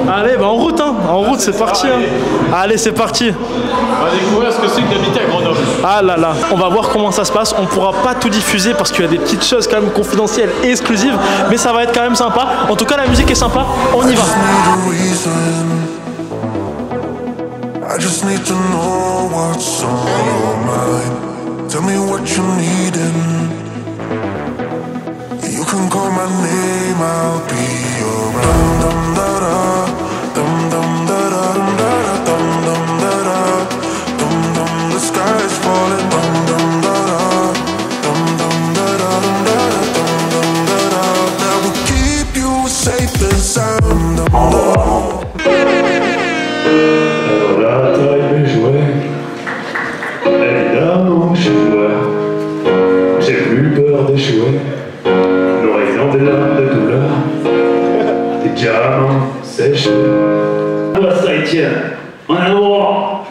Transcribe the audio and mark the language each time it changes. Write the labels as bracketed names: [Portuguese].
[French] Allez, bah en route, hein. En route, c'est parti. Hein. Allez, c'est parti. On va découvrir ce que c'est que d'habiter à Grenoble. Ah là là, on va voir comment ça se passe. On pourra pas tout diffuser parce qu'il y a des petites choses quand même confidentielles et exclusives, mais ça va être quand même sympa. En tout cas, la musique est sympa. On y va. [English] I just need to know what's on your mind. Tell me what you need and you can call my name, I'll be around. Dum da da, dum dum da da, dum da da, dum dum da da, dum dum. The sky is falling, dum dum da da, dum dum da da, dum da da, dum dum da da. That will keep you safe and sound. Dum da. [French] Alors là, taille mes jouets. Évidemment, je suis joueur. J'ai plus peur d'échouer. Nourrissant des larmes de douleur. Des diamants séchés. Voilà ça, Etienne. On a le droit.